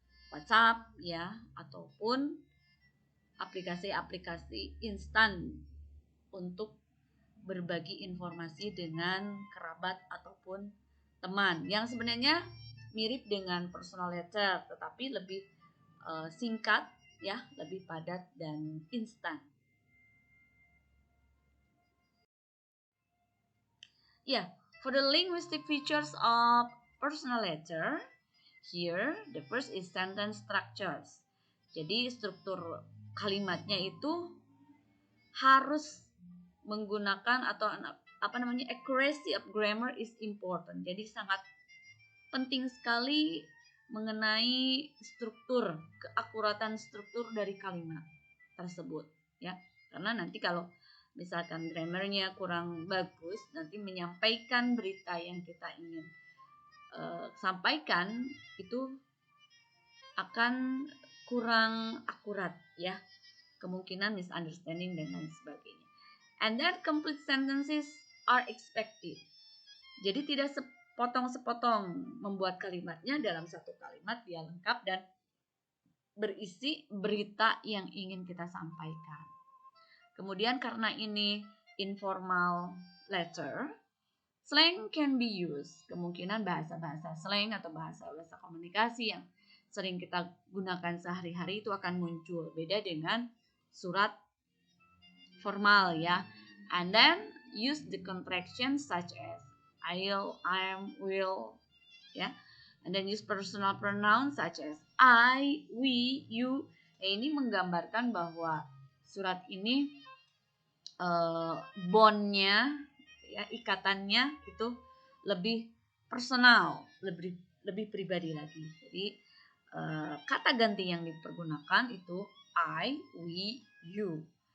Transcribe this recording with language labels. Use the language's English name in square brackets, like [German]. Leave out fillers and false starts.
[Indonesian] WhatsApp ya, ataupun aplikasi-aplikasi instan untuk berbagi informasi dengan kerabat ataupun teman yang sebenarnya mirip dengan personal letter tetapi lebih singkat ya, lebih padat dan instan. [English] Yeah, for the linguistic features of personal letter, here the first is sentence structures. [Indonesian] Jadi struktur kalimatnya itu harus menggunakan atau [English] accuracy of grammar is important. [Indonesian] Jadi sangat penting sekali mengenai struktur, keakuratan struktur dari kalimat tersebut ya. Karena nanti kalau misalkan grammarnya kurang bagus, nanti menyampaikan berita yang kita ingin sampaikan itu akan kurang akurat ya, kemungkinan misunderstanding dan lain sebagainya. [English] And then complete sentences are expected. [Indonesian] Jadi tidak sepotong-sepotong membuat kalimatnya, dalam satu kalimat dia lengkap dan berisi berita yang ingin kita sampaikan. Kemudian karena ini [English] informal letter, slang can be used. [Indonesian] Kemungkinan bahasa-bahasa slang atau bahasa-bahasa komunikasi yang sering kita gunakan sehari-hari itu akan muncul. Beda dengan surat formal ya. [English] And then use the contraction such as I'll, I'm, will ya. And then use personal pronouns such as I, we, you. [Indonesian] Ini menggambarkan bahwa surat ini bondnya ya, ikatannya itu lebih personal, lebih pribadi lagi. Jadi kata ganti yang dipergunakan itu I, we, you.